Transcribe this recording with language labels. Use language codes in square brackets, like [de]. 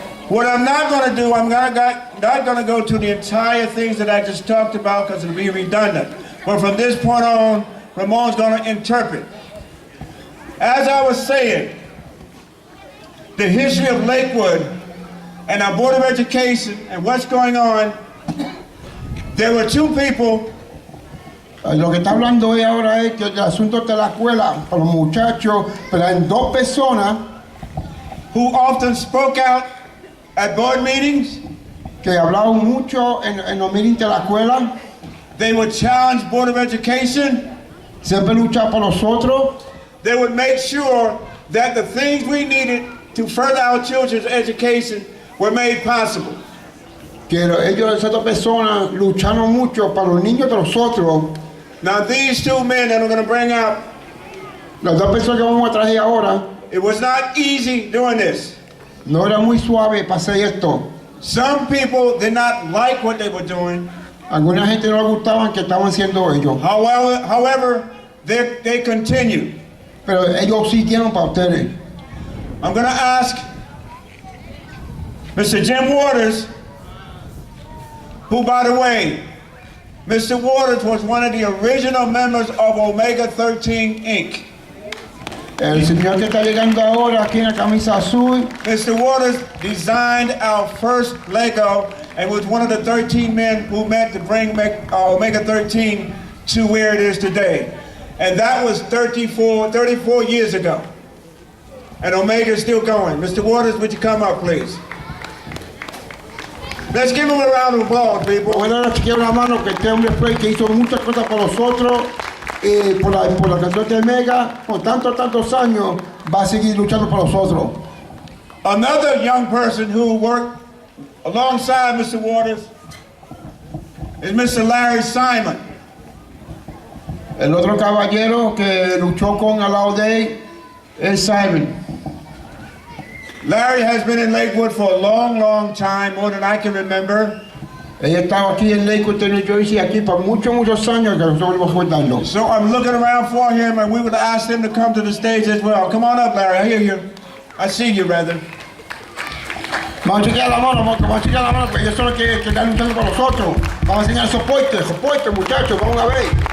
[en] What I'm not going to do, I'm not going to go to the entire things that I just talked about because it'll be redundant. But from this point on, Ramon's going to interpret. As I was saying, the history of Lakewood and our Board of Education and what's going on, there were two people. [es] Lo que está hablando hoy ahora es que el asunto de la escuela para los muchachos, pero hay dos personas [en] who often spoke out at board meetings. [es] Que hablaban mucho en los meetings de la escuela. [en] They would challenge Board of Education. [es] Siempre luchar por nosotros. [en] They would make sure that the things we needed to further our children's education were made possible. [es] Que ellos, esas dos personas, lucharon mucho para los niños de nosotros. [en] Now these two men that I'm going to bring out, [es] las dos personas que vamos a traer ahora, [en] it was not easy doing this. [es] No era muy suave para hacer esto. [en] Some people did not like what they were doing. [es] Alguna gente no le gustaban que estaban haciendo ellos. [en] However, they continued. [es] Pero ellos siguieron para ustedes. [en] I'm going to ask Mr. Jim Waters, who, by the way, Mr. Waters was one of the original members of Omega 13, Inc. [es] El señor que está llegando ahora aquí en la camisa azul. [en] Mr. Waters designed our first Lego and was one of the 13 men who met to bring Omega 13 to where it is today. And that was 34 years ago. And Omega is still going. Mr. Waters, would you come up, please? Let's give him a round of applause, people. [es] Bueno, ahora quiero una mano que este hombre fue que hizo muchas cosas por nosotros, por la canción de Omega, por tantos años, va a seguir luchando por nosotros. [en] Another young person who worked alongside Mr. Waters is Mr. Larry Simon. [es] El otro caballero que luchó con al lado de él es Simon. [en] Larry has been in Lakewood for a long time, more than I can remember. [es] Ella estaba aquí en Lakewood, New Jersey, aquí por muchos años que nosotros vamos recordando. [en] So I'm looking around for him, and we would ask him to come to the stage as well. Come on up, Larry. I hear you. I see you, rather. [es] Vamos a chequear la mano, porque ellos son los que están luchando con nosotros. Vamos a enseñar soporte, muchachos, vamos a ver.